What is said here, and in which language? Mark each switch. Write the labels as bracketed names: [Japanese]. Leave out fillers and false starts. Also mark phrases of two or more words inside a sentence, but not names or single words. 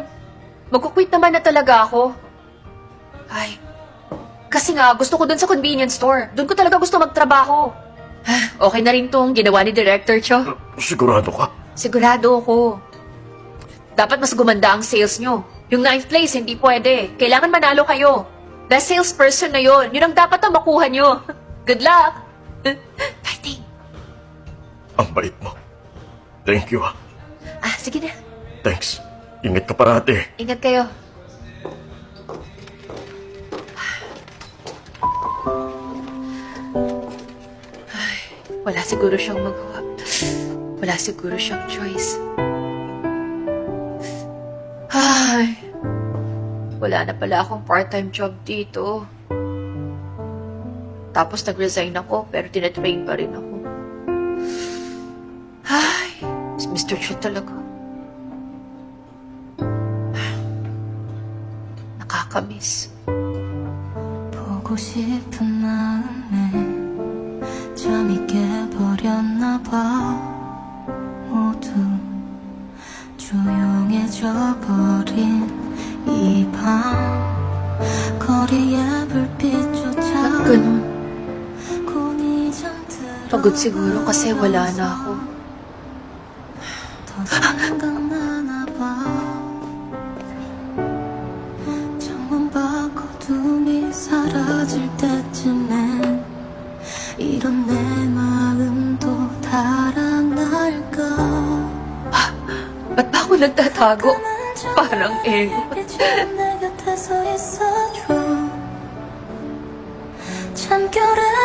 [Filipino] Magkukwit naman na talaga ako. Ay, kasi nga, gusto ko dun sa [English] convenience store. [Filipino] Dun ko talaga gusto magtrabaho. Okay na rin tong ginawa ni Director Cho. Sigurado ka? Sigurado ako. Dapat mas gumanda ang sales nyo. Yung 9th place, hindi pwede. Kailangan manalo kayo. [English] Best salesperson [Filipino] na yon. Yun ang dapat na makuha nyo. [English] Good luck! Fighting! [Filipino] Ang bait mo. [English] Thank you, ah. [Filipino] Ah, sige na. Thanks. Ingat ka parati. Ingat kayo. Ay, wala siguro siyang magawa. wala siguro siyang choice. Ay, wala na pala akong [English] part-time job [Filipino] dito. Tapos nag-resign ako, pero tinatrain pa rin ako. Ay, si Mr. Chu talaga. Nakakamiss. [Korean] 보고 싶은 마음에 잠이 깨버렸나 봐. 모두 조용해져 버린 이 밤 거리의 불빛조차 [Filipino] Ganun. [Korean] 곤히 잠들어 [Filipino] Pagod siguro kasi wala na ako. [Korean] 더 생각나나 봐. 창문 밖 어둠이 사라질 때쯤엔 이런 내 마음도 달아날까. [Filipino] Ba't ba ako nagtatago? Parang ego. [Korean] 이제는 내 곁에서 있어줘. 참결에